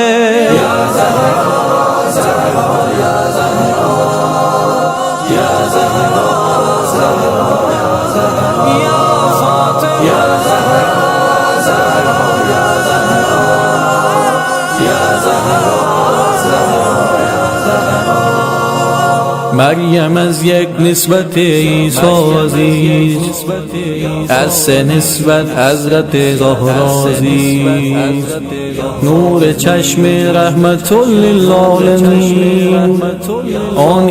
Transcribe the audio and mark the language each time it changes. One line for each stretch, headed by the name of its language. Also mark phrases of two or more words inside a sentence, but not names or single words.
Arabic: يا زهراء زهراء يا زهراء، يا زهراء زهراء يا زهراء، يا فاطمة، يا زهراء زهراء يا زهراء، يا زهراء زهراء يا زهراء.
Persian: مریم از یک نسبت عیسی عزیز، از سه نسبت حضرت زهرا عزیز، نور چشم رحمت للعالمین، آن